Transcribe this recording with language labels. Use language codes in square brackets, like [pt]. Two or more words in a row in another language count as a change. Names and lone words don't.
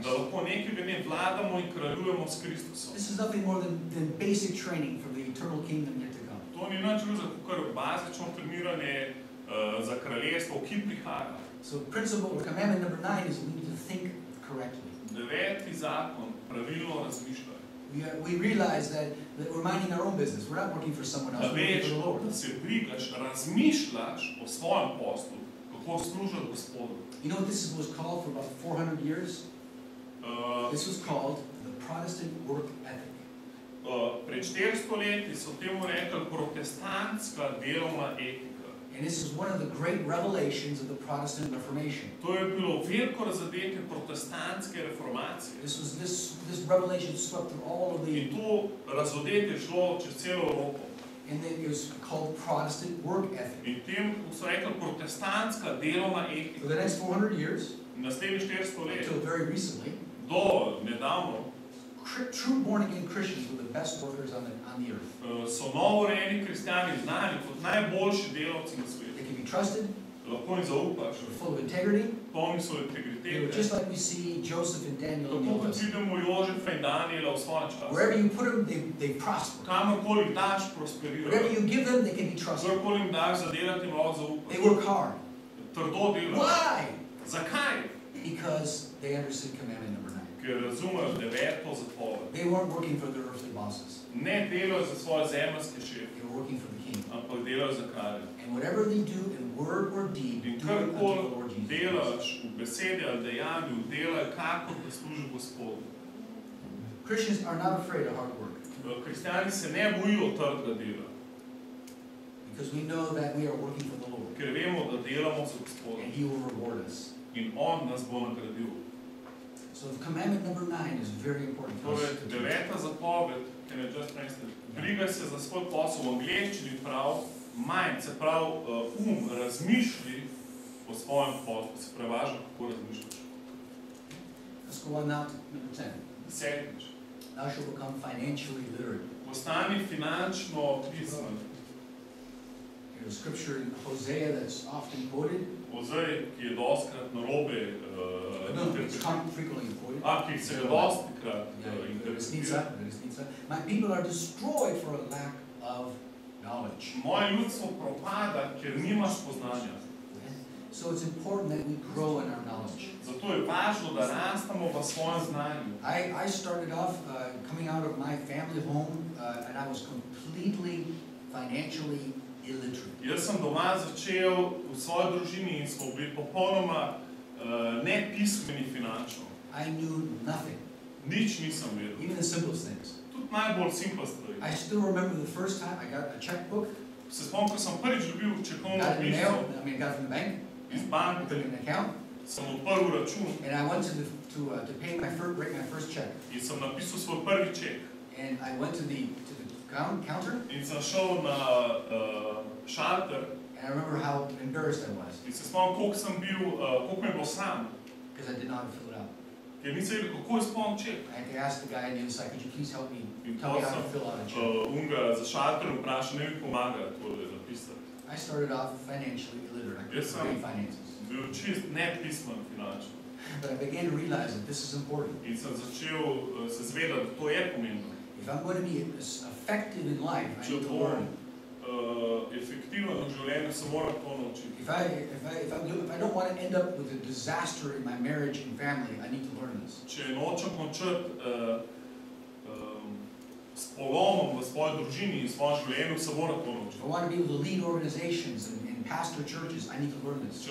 [sl] da lahko nekega dne vladamo in kraljujemo s Kristusom. [en] This is nothing more than basic training for the eternal kingdom yet to come. [sl] To ni nič drugega kot bazično treniranje za kraljestvo, ki prihaja. [en] So principle or commandment number 9 is we need to think correctly. [sl] 9. zakon, pravilno razmišljaj. [en] We realize that we're minding our own business. We're not working for someone else, [sl] Da [en] we're working [sl] veš, [en] for the Lord. [sl] da se brigaš, razmišljaš o svojem poslu, kako služiti Gospodu. [en] You know what this was called for about 400 years? This was called the Protestant work ethic. [sl] Pred 400 leti so temu rekli protestantska delovna etika. [en] And this is one of the great revelations of the Protestant Reformation. [sl] To je bilo veliko razodetje protestantske reformacije. [en] This revelation swept through all of the... [sl] In to razodetje šlo čez celo Evropo. [en] And then it was called Protestant work ethic. [sl] In tem so rekli protestantska delovna etika. [en] For the next 400 years, [sl] Naslednjih 400 let, [en] until very recently, [sl] do nedavno, [en] true born-again Christians were the best workers on the earth. [sl] So novorejeni kristjani znani kot najboljši delavci na [en] They [sl] svetu. [en] can be trusted, [sl] Lahko jim zaupaš, [en] they were full of integrity. [sl] polni so [en] They were [sl] integritete. [en] just like we see Joseph and Daniel in the [sl] Tako [en] Old [sl] kot [en] Testament. [sl] vidimo Jožefa in Daniela v svojem času. [en] Wherever you put them, they prosper. [sl] Kamorkoli jih daš, [en] Whatever [sl] prosperirajo. [en] you give them, they can be trusted. [sl] Kdorkoli jim daš za delati, jim lahko [en] They [sl] zaupaš. [en] work hard. [sl] Trdo delajo. [en] Why? [sl] Zakaj? [en] Because they understood commandment number 9. [sl] Ker razumejo 9. zapoved. [en] They weren't working for their earthly bosses. [sl] Ne delajo za svoje zemeljske šefe, [en] They were working for the king. [sl] ampak delajo za kralja. [en] And whatever they do in word or deed, [sl] In [en] do it unto the [sl] karkoli [en] Lord Jesus. [sl] delaš v besedi ali dejanju, delaj kakor da služi Gospodu. [en] Christians are not afraid of hard work [sl] Kristjani se ne bojijo trdega dela, [en] because we know that we are working for the Lord [sl] ker vemo, da delamo za Gospoda [en] and He will reward us. [sl] in On nas bo nagradil. [en] So commandment number 9 is very important for us. [sl] Torej, 9. zapoved, [en] can I just translate? [sl] Brigaj se za svoj posel, v angleščini prav, mind, se prav razmišlji o svojem poslu, se prevaža, kako razmišljaš. [en] Let's go on now to number 10. [sl] 10. [en] Thou shalt become financially literate. [sl] Postani finančno pismen. [en] There's a scripture in Hosea that's often quoted. [sl] Ozej, ki je dostkrat narobe [en] No, it's frequently quoted. [sl] ki se ga dostikrat Resnica. [en] My people are destroyed for a lack of knowledge. [sl] Moje ljudstvo propada, ker nima spoznanja. [en] So it's important that we grow in our knowledge. [sl] Zato je važno, da rastemo v svojem znanju. [en] I started off coming out of my family home and I was completely financially illiterate. [sl] Jaz sem doma začel v svoji družini in smo bili popolnoma nepismeni finančno. [en] I knew nothing, [sl] Nič nisem vedel. [en] even the simplest things. [sl] Tudi najbolj simple stvari. [en] I still remember the first time I got a checkbook, [sl] Se spomnim, ko sem prvič dobil čekovno [en] got it in the [sl] knjižico [en] mail, I got it from the bank, [sl] iz banke, [en] took an account, [sl] sem odprl račun [en] and I went to pay write my first check. [sl] in sem napisal svoj prvi ček. [en] And I went to the counter, [sl] In sem šel na šalter [en] and I remember how embarrassed I was [sl] in se spomnim, koliko mi je bilo sram, [en] because I didn't know how to fill it out. [sl] ker nisem vedel, kako izpolnim ček. [en] I had to ask the guy on the other side, could you please help me, [sl] In [en] tell me how to [sl] sem [en] fill out a check. [sl] unga za šalterom vprašal, ne mi pomaga tole napisati. [en] I started off financially illiterate. I couldn't Yes, sir. read finances. [sl] Bil čist nepismen finančno. [en] But I began to realize that this is important. [sl] In sem začel se zavedati, da to je pomembno. [en] If I'm going to be effective in life, I [sl] Če [en] need to [sl] bom [en] learn. [sl] efektivno v življenju, se moram to naučiti. [en] If I don't want to end up with a disaster in my marriage and family, I need to learn this. [sl] Če nočem končati s polomom v svoji družini in svojem življenju, se moram to naučiti. [en] If I want to be able to lead organizations and pastor churches, I need to learn this.